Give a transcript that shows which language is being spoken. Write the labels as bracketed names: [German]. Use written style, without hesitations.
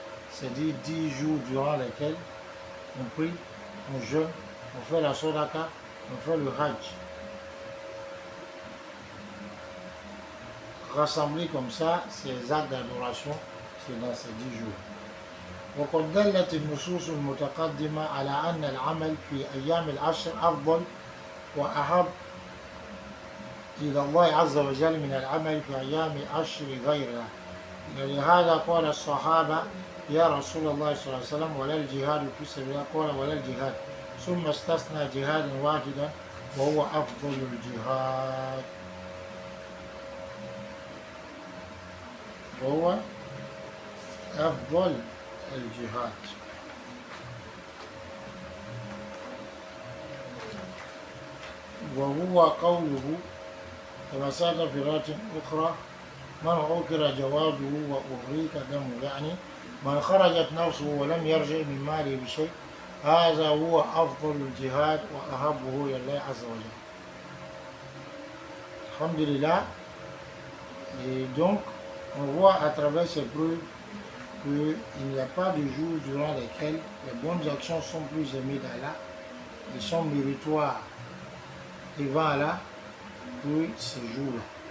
[French] C'est-à-dire 10 jours durant lesquels on prie, on jeûne, on fait la Sadaqa, on fait le Hajj. Rassemblés comme ça, ces actes d'adoration, c'est dans ces 10 jours. [Arabic] وقد دلت النصوص المتقدمة على أن العمل في أيام العشر أفضل وأحب إلى الله عز وجل من العمل في أيام العشر غيرها. لهذا قال الصحابة يا رسول الله صلى الله عليه وسلم ولا الجهاد في سبيل الله؟ قال ولا الجهاد، ثم استثنى جهادا واحدا وهو أفضل الجهاد. وهو أفضل الجهاد. وهو قوله كما سأل في رواية أخرى من عكر جواده وأغريك دمه، يعني من خرجت نفسه ولم يرجع من ماله بشيء، هذا هو أفضل الجهاد وأحبه إلى الله عز وجل. Alhamdulillah. [French] Et donc, on voit à travers ces preuves qu'il n'y a pas de jour durant lesquels les bonnes actions sont plus aimées d'Allah et sont méritoires devant Allah que ces jours-là.